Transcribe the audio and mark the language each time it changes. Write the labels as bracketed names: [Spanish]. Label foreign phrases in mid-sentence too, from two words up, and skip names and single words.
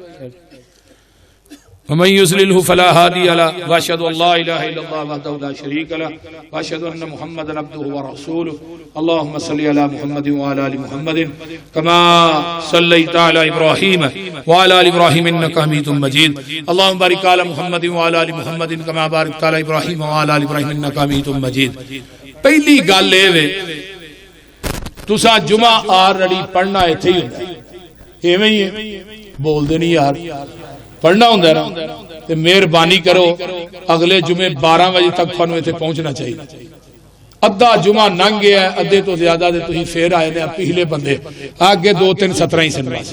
[Arabic] ومن يضلل فلا هادي له واشهد ان لا اله الا الله وحده لا شريك له واشهد ان محمدا عبده ورسوله اللهم صل على محمد وعلى ال محمد كما صليت على ابراهيم وعلى ال ابراهيم انك حميد مجيد اللهم بارك على محمد وعلى ال محمد كما باركت على ابراهيم وعلى ال ابراهيم انك حميد مجيد۔ [Punjabi] پہلی گل اے وے تساں جمعہ آلریڈی پڑھنا ایتھے ہی ہوندا ہے، ایویں ہی ہے، بول دے نہیں یار پڑھنا ہوں نا تے مہربانی کرو اگلے جمعے 12 بجے تک تھانوں ایتھے پہنچنا چاہیے۔ ادھا جمعہ ننگ گیا ہے، ادھے تو زیادہ دے تسی پھر آئے نے پچھلے بندے آگے 2-3 17 ہی سن بس۔